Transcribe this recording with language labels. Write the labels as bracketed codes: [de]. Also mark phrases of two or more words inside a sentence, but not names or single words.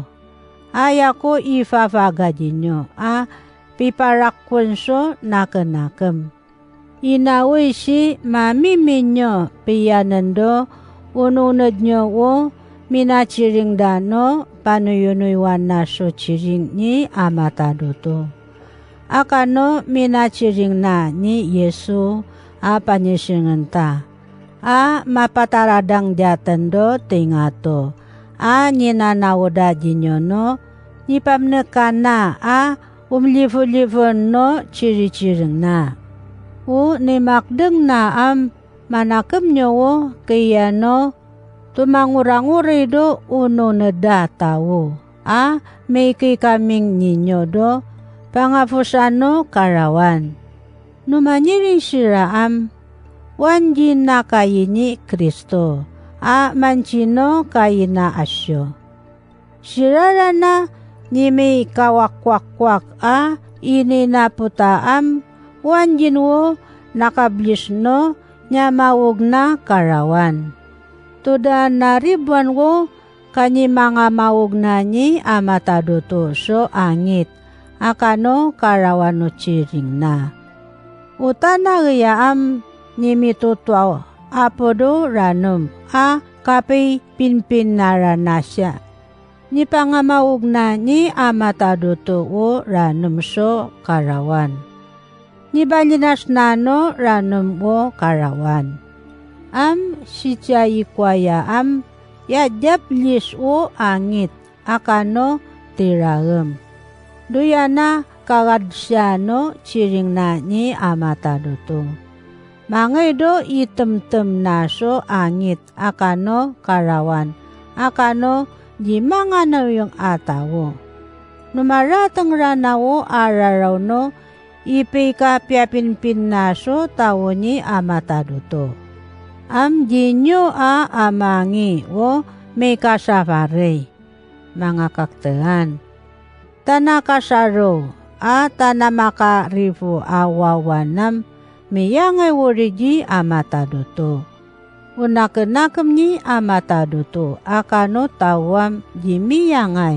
[tao] Ayako ifavagajinyo. Piparakwenso nakenakem. Inawi si mamiminyo piyanendo ununod nyo wo minaciring dano panuyunuywan na so ciring ni amataduto. Akano minaciring na ni Yesu panyisingenta. Mapataradang jatendo tingato. Ninanawoda jinyono nipamnekana umlifu-lifu no ciri-ciring na. Ni makdeng na manakem nyowo kiyano tumanguranguri do uno neda tawo. May kaming ninyo do pangafusano karawan. Numanyiring sira wanjin na kayini Kristo. Mancino kayina asyo. Sirara na ni may kawak-wak-wak ini na putaam wanjin wo nakablis no nya mawog na karawan. Tuda na ribuan wo kanyi mga mawog na ni amataduto so angit. Akano karawan no ciring na. Utana riyaam ni mitutwaw apodo ranum kapay pinpin naranasya. Ni pangamawog na ni amataduto wo ranum so karawan. Ni balinas nano ranum wo karawan. Sitya ikwaya yadjaplis wo angit akano tiragem. Duyana kagadsyano ciring na ni amataduto. Mangaido item-tem naso angit akano karawan. Akano di mga na yung atawo. Numaratang ranawo araraw no ipika piapinpin naso tawo ni amataduto. Jinyo amangi wo may kasafari. Mga kaktehan. Tanakasaro tanamakarifu awawanam miyangay woriji amataduto. Unakenakam ni amataduto akano tawam di miyangay.